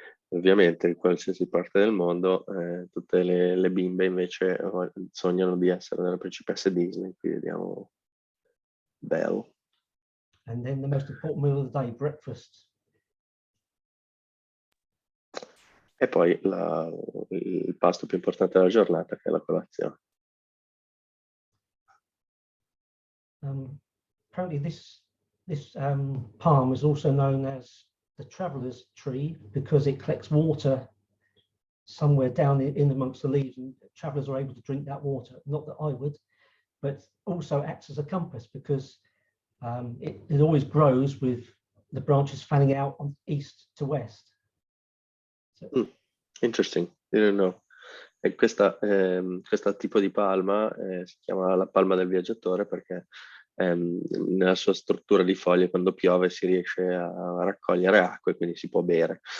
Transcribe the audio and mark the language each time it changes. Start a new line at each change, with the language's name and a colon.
Italian: Ovviamente in qualsiasi parte del mondo tutte le bimbe invece sognano di essere delle principesse Disney, qui vediamo Belle.
English: And then the most important meal of the day, breakfast.
Italian: E poi il pasto più importante della giornata, che è la colazione.
English: Apparently this palm is also known as the traveler's tree because it collects water somewhere down in amongst the leaves, and travelers are able to drink that water. Not that I would, but also acts as a compass because it always grows with the branches fanning out on east to west. So, interesting, didn't know.
Italian: E questo tipo di palma si chiama la palma del viaggiatore perché nella sua struttura di foglie quando piove si riesce a raccogliere acqua e quindi si può bere.